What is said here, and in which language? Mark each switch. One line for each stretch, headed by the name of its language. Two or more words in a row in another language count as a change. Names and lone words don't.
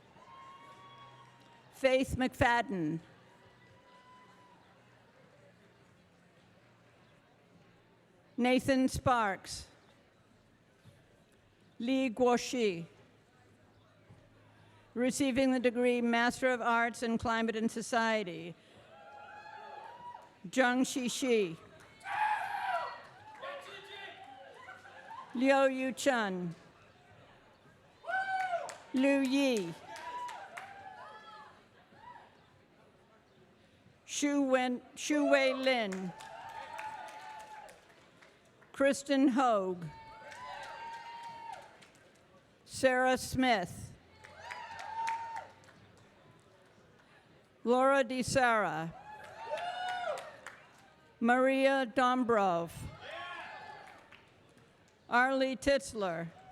English: Faith McFadden. Nathan Sparks. Li Guoxi. Receiving the degree Master of Arts in Climate and Society, Zheng Shishi. Liu Yu Chun. Liu Yi. Shu Wei Lin. Kristen Hogue. Sarah Smith. Laura DeSara. Maria Dombrov. Arlie Titzler.